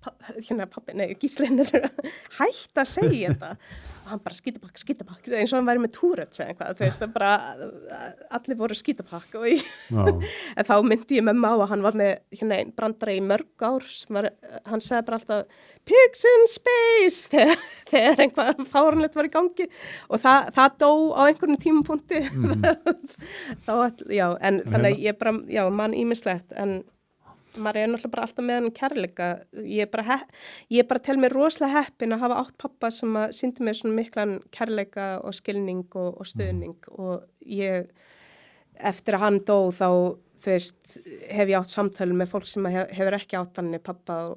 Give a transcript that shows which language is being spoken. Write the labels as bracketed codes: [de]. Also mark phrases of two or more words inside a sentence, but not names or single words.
[is] Gíslinn hætt að segja þetta og hann bara skítapakk eins og hann væri með Tourettes eða eitthvað, þú veist, allir voru skítapakk og en þá myndi ég mömmu á að hann var með einn brandara í mörg ár sem hann sagði bara alltaf [en] pigs in space [is] þegar einhvað fáránlegt var í gangi og það dó á einhvern tímapunkti þá, já, en þannig að ég bara, já, mann ýmislegt en maður náttúrulega bara alltaf með hann kærleika ég bara tel mér rosalega heppin að hafa átt pappa sem að sýndi mér svona miklan kærleika og skilning og stuðning og ég eftir að hann dó þá þú veist hef ég átt samtölu með fólk sem hefur ekki átt hann pappa